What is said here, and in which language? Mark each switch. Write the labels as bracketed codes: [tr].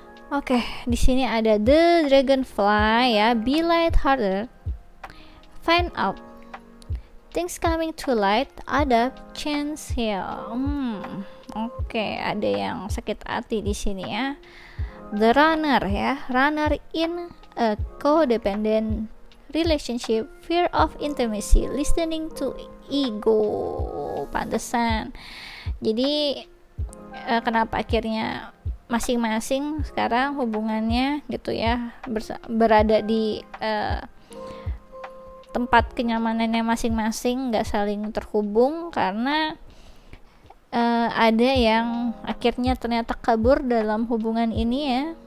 [id] Oke, di sini ada [en] the dragonfly ya, be light-hearted, find out things coming to light, ada chance here. [id] Oke, ada yang sakit hati di sini ya. [en] The runner ya, runner in a codependent relationship, fear of intimacy, listening to ego. [id] Pantesan. Jadi kenapa akhirnya masing-masing sekarang hubungannya gitu ya, berada di tempat kenyamanannya masing-masing, nggak saling terhubung karena ada yang akhirnya ternyata kabur dalam hubungan ini ya.